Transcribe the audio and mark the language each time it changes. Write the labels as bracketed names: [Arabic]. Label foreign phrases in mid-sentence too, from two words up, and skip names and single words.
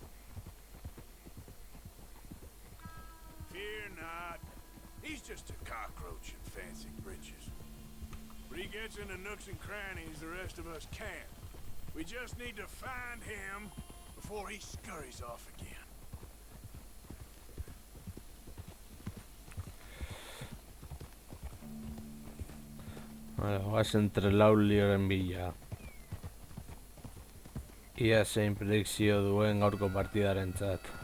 [English] Fear not. He's just a cockroach in fancy breeches. But he gets into nooks and crannies the rest of us can't. We just need to find him before he scurries off again. [Basque] Goazen Trelaulioren bila. Ia zein predikzio duen gaurko partidarentzat.